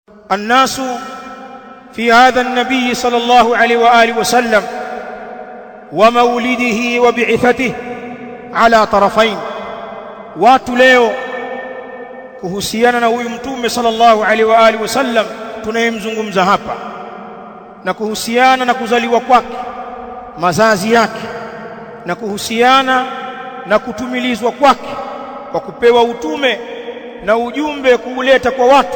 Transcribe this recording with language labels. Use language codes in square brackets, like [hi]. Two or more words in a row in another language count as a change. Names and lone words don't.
[ar] الناس في هذا النبي صلى الله عليه وآله وسلم ومولده وبعثته على طرفين. [sw] watu leo kuhusiana na huyu mtume [ar] صلى الله عليه وآله وسلم [sw] tunayemzungumza hapa na kuhusiana na kuzaliwa kwake, mazazi yake, na kuhusiana na kutumilizwa kwake kwa kupewa utume na ujumbe kuuleta kwa watu.